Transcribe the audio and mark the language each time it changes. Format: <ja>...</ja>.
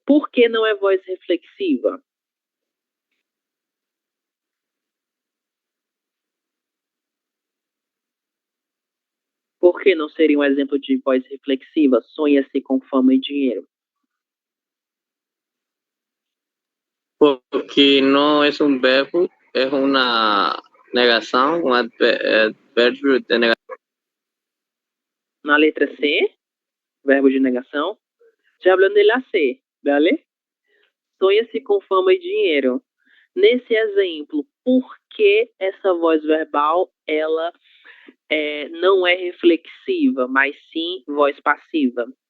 <pt>Por que não é voz reflexiva? Por que não seria um exemplo de voz reflexiva? Sonha-se com fama e dinheiro.</pt> <es>Porque no es un verbo, es una negación, un adverbio de negación.</es> <pt>Na letra C, verbo de negação. Já</pt> <es>hablando de la C, ¿vale?</es> <pt>Sonha-se com fama e dinheiro. Nesse exemplo, por que essa voz verbal ela não é reflexiva, mas sim voz passiva?</pt>